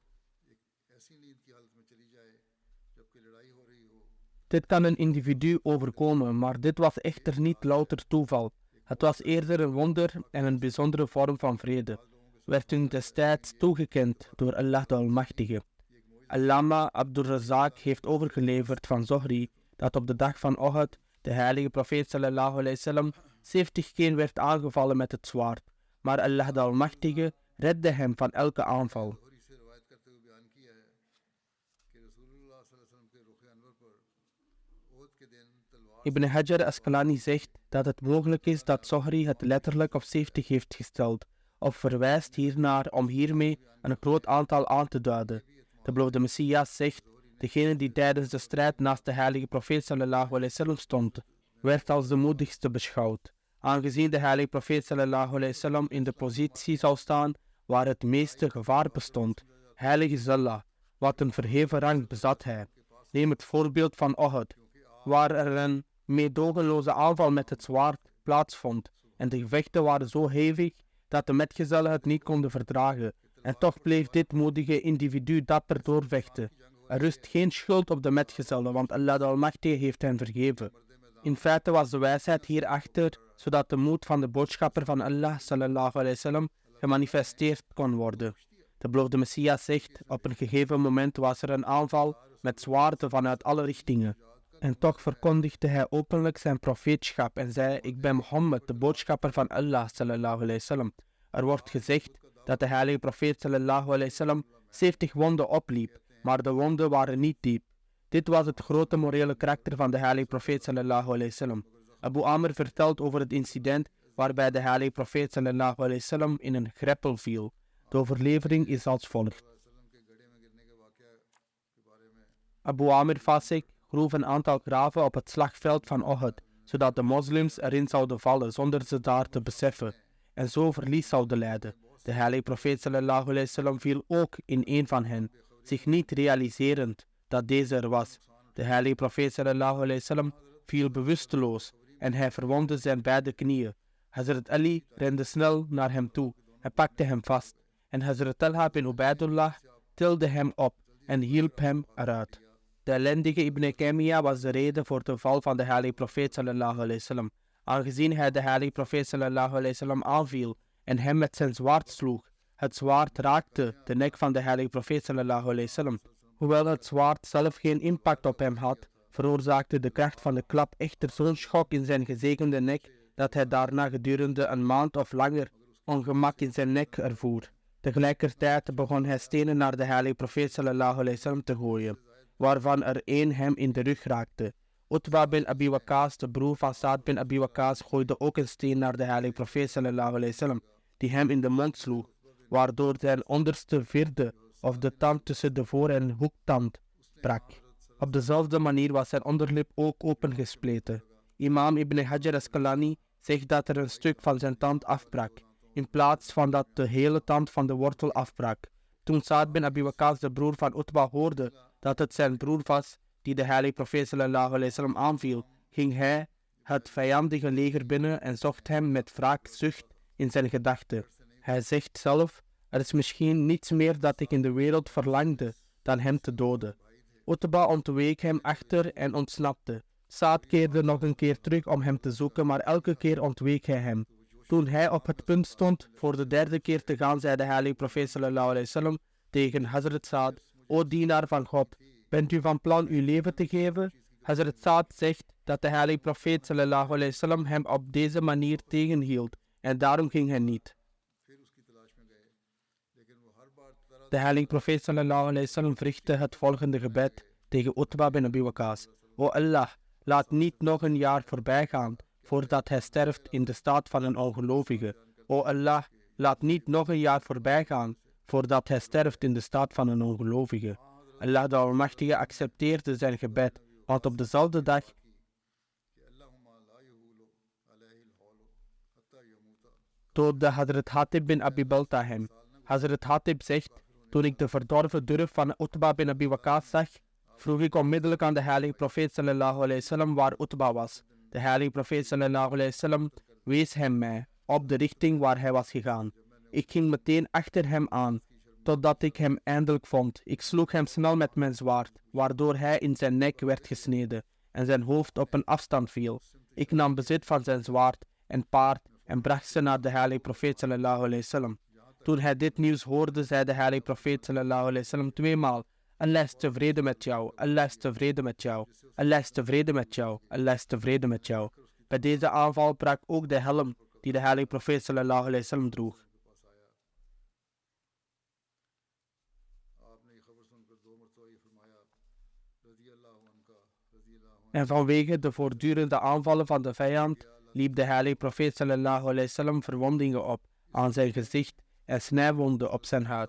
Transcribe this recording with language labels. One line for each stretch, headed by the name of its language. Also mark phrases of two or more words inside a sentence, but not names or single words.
Dutch: Dit kan een individu overkomen, maar dit was echter niet louter toeval. Het was eerder een wonder en een bijzondere vorm van vrede. Werd hun destijds toegekend door Allah de Almachtige. Allama Abdul Razak heeft overgeleverd van Zohri dat op de dag van Uhud de heilige profeet
Arabic: صلى الله عليه وسلم
Dutch: 70 keer werd aangevallen met het zwaard, maar Allah de Almachtige redde hem van elke aanval. Ibn Hajar Asqalani zegt dat het mogelijk is dat Zohri het letterlijk op 70 heeft gesteld, of verwijst hiernaar om hiermee een groot aantal aan te duiden. De beloofde Messias zegt, degene die tijdens de strijd naast de heilige profeet
Arabic: صلى الله عليه وسلم
Dutch: stond, werd als de moedigste beschouwd. Aangezien de heilige profeet
Arabic: صلى الله عليه وسلم
Dutch: in de positie zou staan waar het meeste gevaar bestond. Heilig is Allah, wat een verheven rang bezat hij. Neem het voorbeeld van Uhud, waar er een meedogenloze aanval met het zwaard plaatsvond en de gevechten waren zo hevig dat de metgezellen het niet konden verdragen. En toch bleef dit moedige individu dapper doorvechten. Er rust geen schuld op de metgezellen, want Allah de Almachtige heeft hen vergeven. In feite was de wijsheid hierachter, zodat de moed van de boodschapper van Allah
Arabic: صلى الله عليه وسلم
Dutch: gemanifesteerd kon worden. De beloofde Messias zegt, op een gegeven moment was er een aanval met zwaarden vanuit alle richtingen. En toch verkondigde hij openlijk zijn profeetschap en zei, ik ben Mohammed, de boodschapper van Allah
Arabic: صلى الله عليه وسلم.
Dutch: Er wordt gezegd dat de heilige profeet
Arabic: صلى الله عليه وسلم
Dutch: 70 wonden opliep, maar de wonden waren niet diep. Dit was het grote morele karakter van de heilige profeet
Arabic: صلى الله عليه وسلم.
Dutch: Abu Amr vertelt over het incident waarbij de heilige profeet
Arabic: صلى الله عليه وسلم
Dutch: in een greppel viel. De overlevering is als volgt. Abu Amr Fasik groef een aantal graven op het slagveld van Uhud, zodat de moslims erin zouden vallen zonder ze daar te beseffen, en zo verlies zouden lijden. De heilige profeet
Arabic: صلى الله عليه وسلم
Dutch: viel ook in een van hen, zich niet realiserend dat deze er was. De heilige profeet
Arabic: صلى الله عليه وسلم
Dutch: viel bewusteloos en hij verwondde zijn beide knieën. Hazrat Ali rende snel naar hem toe en pakte hem vast. En Hazrat Talha bin Ubaidullah tilde hem op en hielp hem eruit. De ellendige Ibn Taymiyyah was de reden voor de val van de heilige profeet
Arabic: صلى الله عليه وسلم.
Dutch: Aangezien hij de heilige profeet
Arabic: صلى الله عليه وسلم
Dutch: aanviel en hem met zijn zwaard sloeg. Het zwaard raakte de nek van de heilige profeet
Arabic: صلى الله عليه وسلم.
Dutch: Hoewel het zwaard zelf geen impact op hem had, veroorzaakte de kracht van de klap echter zo'n schok in zijn gezegende nek, dat hij daarna gedurende een maand of langer ongemak in zijn nek ervoer. Tegelijkertijd begon hij stenen naar de heilige profeet
Arabic: صلى الله عليه وسلم
Dutch: te gooien, waarvan er één hem in de rug raakte. Utba bin Abi Waqqas, de broer van Saad bin Abi Waqqas, gooide ook een steen naar de heilige profeet
Arabic: صلى الله عليه وسلم,
Dutch: die hem in de mond sloeg, waardoor zijn onderste vierde of de tand tussen de voor- en hoektand brak. Op dezelfde manier was zijn onderlip ook opengespleten. Imam Ibn Hajar Asqalani zegt dat er een stuk van zijn tand afbrak, in plaats van dat de hele tand van de wortel afbrak. Toen Saad bin Abi Waqqas, de broer van Utba, hoorde dat het zijn broer was die de heilige profeet
Arabic: صلى الله عليه وسلم
Dutch: aanviel, ging hij het vijandige leger binnen en zocht hem met wraakzucht in zijn gedachten. Hij zegt zelf, er is misschien niets meer dat ik in de wereld verlangde dan hem te doden. Utba ontweek hem achter en ontsnapte. Saad keerde nog een keer terug om hem te zoeken, maar elke keer ontweek hij hem. Toen hij op het punt stond voor de derde keer te gaan, zei de heilige profeet
Arabic: صلى الله عليه وسلم
Dutch: tegen Hazrat Saad, o dienaar van God, bent u van plan uw leven te geven? Hazrat Saad zegt dat de heilige profeet
Arabic: صلى الله عليه وسلم
Dutch: hem op deze manier tegenhield en daarom ging hij niet. De heilige profeet
Arabic: صلى الله عليه وسلم
Dutch: verrichtte het volgende gebed tegen Utba bin Abi Waqqas. O Allah, laat niet nog een jaar voorbij gaan voordat hij sterft in de staat van een ongelovige. O Allah, laat niet nog een jaar voorbij gaan voordat hij sterft in de staat van een ongelovige. Allah de Almachtige accepteerde zijn gebed, want op dezelfde dag doodde Hazrat Hatib bin Abi Balta hem. Hazrat Hatib zegt, toen ik de verdorven durf van Utba bin Abi Waqqas zag, vroeg ik onmiddellijk aan de heilige profeet
Arabic: صلى الله عليه وسلم
Dutch: waar Utba was. De heilige profeet
Arabic: صلى الله عليه وسلم
Dutch: wees hem mij op de richting waar hij was gegaan. Ik ging meteen achter hem aan, totdat ik hem eindelijk vond. Ik sloeg hem snel met mijn zwaard, waardoor hij in zijn nek werd gesneden en zijn hoofd op een afstand viel. Ik nam bezit van zijn zwaard en paard en bracht ze naar de heilige profeet
Arabic: صلى الله عليه وسلم.
Dutch: Toen hij dit nieuws hoorde, zei de heilige profeet
Arabic: صلى الله عليه وسلم
Dutch: tweemaal: Allah is tevreden met jou, Allah is tevreden met jou, Allah is tevreden met jou, Allah is tevreden met jou. Bij deze aanval brak ook de helm die de heilige profeet
Arabic: صلى الله عليه وسلم
Dutch: droeg. En vanwege de voortdurende aanvallen van de vijand liep de heilige profeet
Arabic: صلى الله عليه وسلم
Dutch: verwondingen op aan zijn gezicht en snijwonden op zijn huid.